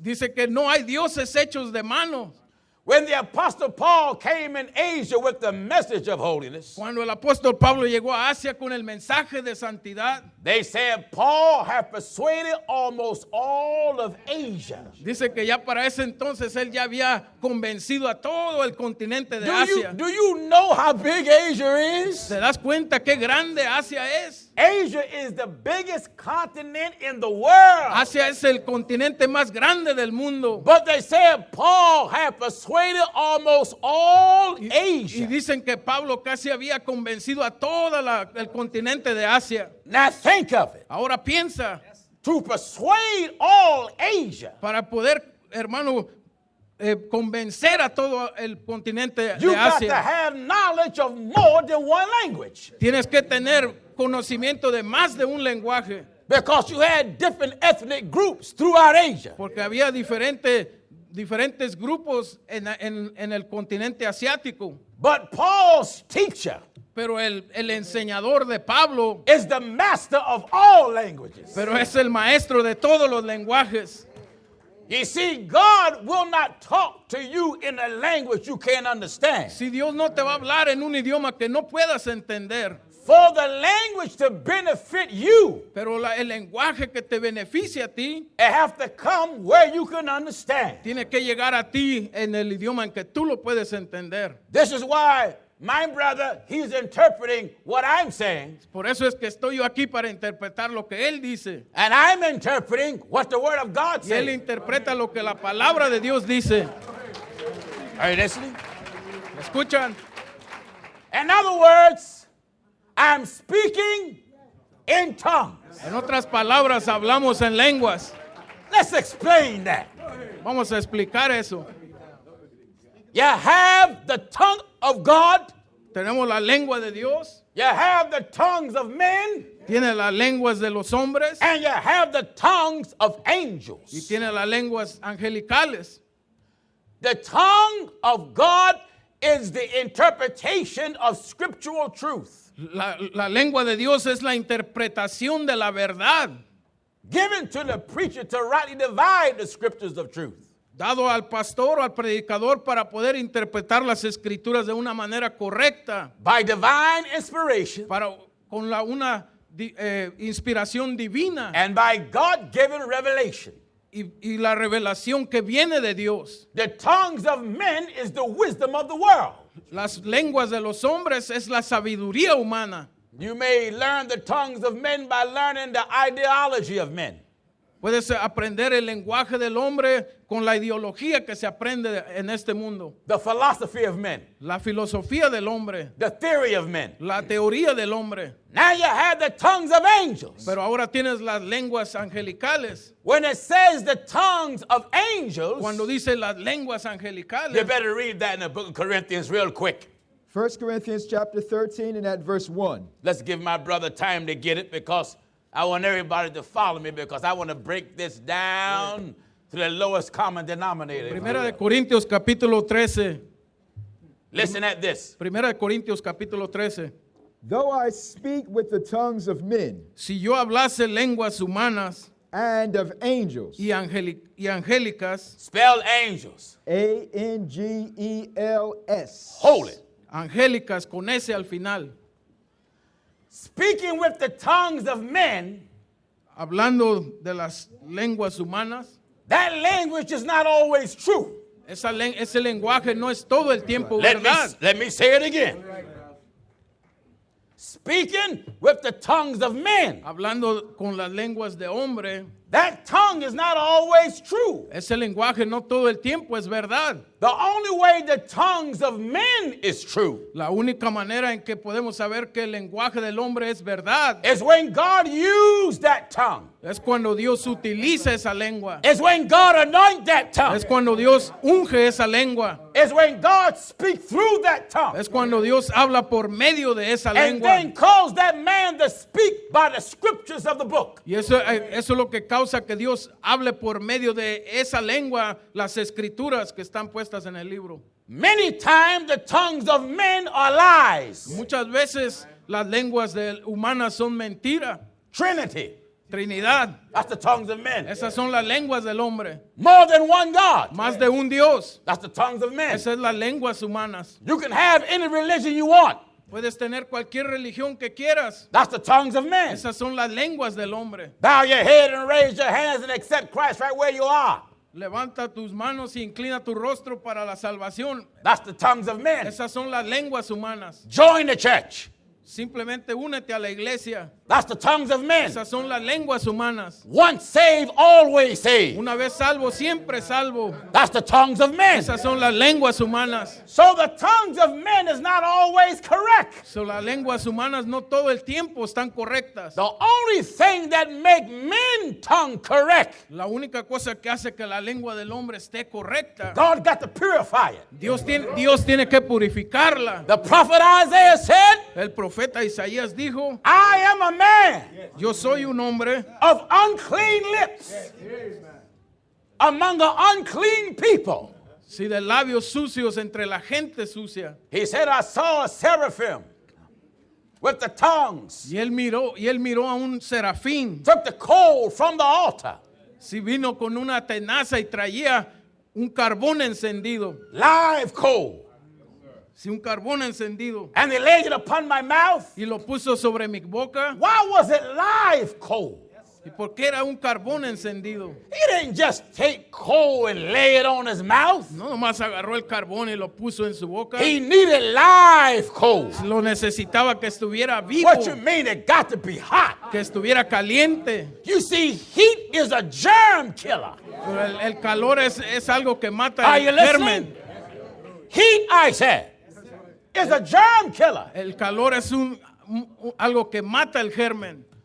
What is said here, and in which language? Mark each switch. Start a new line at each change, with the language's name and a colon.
Spanish: Dice que no hay dioses hechos de mano.
English: When the Apostle Paul came in Asia with the message of holiness,
Spanish: Cuando el apóstol Pablo llegó a Asia con el mensaje de santidad,
English: they said Paul had persuaded almost all of Asia.
Spanish: dice que ya para ese entonces él ya había convencido a todo el continente de Asia.
English: Do you know how big Asia is?
Spanish: ¿Te das cuenta qué grande Asia es?
English: Asia is the biggest continent in the world.
Spanish: Asia es el continente más grande del mundo.
English: But they said Paul had persuaded almost all
Spanish: Y
English: Asia.
Spanish: dicen que Pablo casi había convencido a todo el continente de Asia.
English: Now think of it.
Spanish: Ahora piensa,
English: To persuade all Asia,
Spanish: para poder, hermano, convencer a todo el continente
English: you
Spanish: de
English: got to
Spanish: Asia,
English: have knowledge of more than one language.
Spanish: tienes que tener conocimiento de más de un lenguaje,
English: Because you had different ethnic groups throughout Asia.
Spanish: porque había diferentes grupos en el continente asiático.
English: But Paul's teacher
Spanish: Pero el enseñador de Pablo,
English: is the master of all languages.
Spanish: pero es el maestro de todos los lenguajes.
English: You see, God will not talk to you in a language you can't understand.
Spanish: Si Dios no te va a hablar en un idioma que no puedas entender,
English: For the language to benefit you,
Spanish: pero el lenguaje que te beneficia a ti,
English: it have to come where you can understand.
Spanish: tiene que llegar a ti en el idioma en que tú lo puedes entender.
English: This is why my brother, he's interpreting what I'm saying,
Spanish: Por eso es que estoy yo aquí para interpretar lo que él dice.
English: and I'm interpreting what the Word of God
Spanish: Y él
English: says.
Spanish: interpreta lo que la palabra de Dios dice.
English: Are you listening?
Spanish: ¿Me escuchan?
English: In other words, I'm speaking in tongues.
Spanish: En otras palabras, hablamos en lenguas.
English: Let's explain that.
Spanish: Vamos a explicar eso.
English: You have the tongue of God,
Spanish: Tenemos la lengua de Dios,
English: you have the tongues of men,
Spanish: tiene las lenguas de los hombres
English: and you have the tongues of
Spanish: y
English: angels.
Spanish: tiene las lenguas angelicales.
English: The tongue of God is the interpretation of scriptural truth
Spanish: La lengua de Dios es la interpretación de la verdad,
English: given to the preacher to rightly divide the scriptures of truth.
Spanish: dado al pastor o al predicador para poder interpretar las escrituras de una manera correcta,
English: By divine inspiration
Spanish: con una inspiración divina
English: and by God-given revelation.
Spanish: y la revelación que viene de Dios.
English: The tongues of men is the wisdom of the world.
Spanish: Las lenguas de los hombres es la sabiduría humana.
English: You may learn the tongues of men by learning the ideology of men.
Spanish: Puedes aprender el lenguaje del hombre con la ideología que se aprende en este mundo.
English: The philosophy of men,
Spanish: La filosofía del hombre,
English: the theory of men.
Spanish: la teoría del hombre.
English: Now you have the tongues of angels.
Spanish: Pero ahora tienes las lenguas angelicales.
English: When it says the tongues of angels,
Spanish: Cuando dice las lenguas
English: you
Spanish: angelicales,
English: better read that in the book of Corinthians real quick. 1 Corinthians chapter 13 and at verse 1. Let's give my brother time to get it because I want everybody to follow me because I want to break this down to the lowest common denominator.
Spanish: Primera de Corintios capítulo 13.
English: Listen at this.
Spanish: Primera de Corintios capítulo 13.
English: Though I speak with the tongues of men
Spanish: Si yo hablase lenguas humanas
English: and of angels,
Spanish: y angélicas,
English: Spell angels. A-N-G-E-L-S. Holy.
Spanish: angélicas con S al final,
English: Speaking with the tongues of men,
Spanish: hablando de las lenguas humanas,
English: that language is not always true.
Spanish: ese lenguaje no es todo el tiempo verdad.
English: Let me say it again. Speaking with the tongues of men,
Spanish: Hablando con las lenguas de hombre,
English: that tongue is not always true.
Spanish: ese lenguaje no todo el tiempo es verdad.
English: The only way the tongues of men is true
Spanish: La única manera en que podemos saber que el lenguaje del hombre es verdad
English: is when God used that tongue
Spanish: Es cuando Dios utiliza esa lengua.
English: It's when God anoints that tongue.
Spanish: Es cuando Dios unge esa lengua.
English: It's when God speaks through that tongue.
Spanish: Es cuando Dios habla por medio de esa
English: And
Spanish: lengua.
English: then calls that man to speak by the scriptures of the book.
Spanish: Y eso es lo que causa que Dios hable por medio de esa lengua las escrituras que están puestas en el libro.
English: Many times the tongues of men are lies.
Spanish: Muchas veces las lenguas humanas son mentira.
English: Trinity.
Spanish: Trinidad.
English: That's the tongues of men.
Spanish: Esas son las lenguas del hombre.
English: More than one God.
Spanish: Más de un Dios.
English: That's the tongues of men.
Spanish: Esas son las lenguas humanas.
English: You can have any religion you want.
Spanish: Puedes tener cualquier religión que quieras.
English: That's the tongues of men.
Spanish: Esas son las lenguas del hombre.
English: Bow your head and raise your hands and accept Christ right where you are.
Spanish: Levanta tus manos y inclina tu rostro para la salvación.
English: That's the tongues of men.
Spanish: Esas son las lenguas humanas.
English: Join the church.
Spanish: Simplemente únete a la iglesia.
English: That's the tongues of men.
Spanish: Esas son las lenguas humanas.
English: Once saved, always saved.
Spanish: Una vez salvo, siempre salvo.
English: That's the tongues of men.
Spanish: Esas son las lenguas humanas.
English: So the tongues of men is not always correct.
Spanish: So, las lenguas humanas no todo el tiempo están correctas.
English: The only thing that make men tongue correct,
Spanish: La única cosa que hace que la lengua del hombre esté correcta,
English: God got to purify it.
Spanish: Dios tiene que purificarla.
English: The prophet Isaiah said,
Spanish: El profeta Isaías dijo,
English: I am a man
Spanish: yo soy un hombre
English: of unclean lips among an unclean people.
Spanish: si de labios sucios entre la gente sucia.
English: He said, I saw a seraphim with the tongues,
Spanish: Y él miró a un serafín.
English: took the coal from the altar,
Spanish: Si vino con una tenaza y traía un carbón encendido.
English: live coal,
Spanish: Si un carbón encendido.
English: and they laid it upon my mouth.
Spanish: Y lo puso sobre mi boca.
English: Why was it live coal?
Spanish: ¿Y por qué era un carbón encendido?
English: He didn't just take coal and lay it on his mouth.
Spanish: No nomás agarró el carbón y lo puso en su boca.
English: He needed live coal.
Spanish: Lo necesitaba que estuviera vivo,
English: What you mean? It got to be hot.
Spanish: que estuviera caliente.
English: You see, heat is a germ killer.
Spanish: Pero el calor es algo que mata
English: Are
Spanish: el
English: you
Spanish: germen.
English: listening? Heat, I said, is a germ killer.
Spanish: El calor es algo que mata el germen.